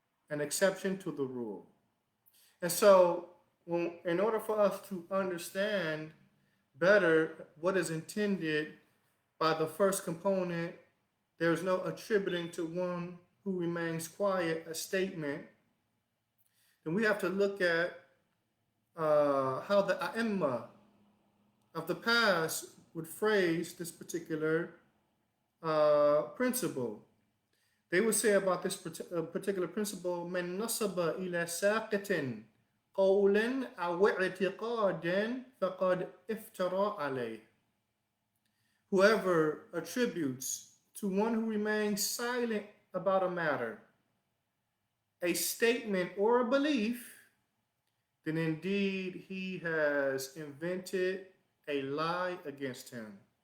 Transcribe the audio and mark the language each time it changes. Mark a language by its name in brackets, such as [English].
[English] An exception to the rule. And so, in order for us to understand better what is intended by the first component, there's no attributing to one who remains quiet a statement, then we have to look at how the A'imma of the past would phrase this particular principle. They would say about this particular principle, [Arabic] من نصب إلى ساقط قولا أو اعتقادا فقد افترى عليه. [English] Whoever attributes to one who remains silent about a matter a statement or a belief, then indeed he has invented a lie against him.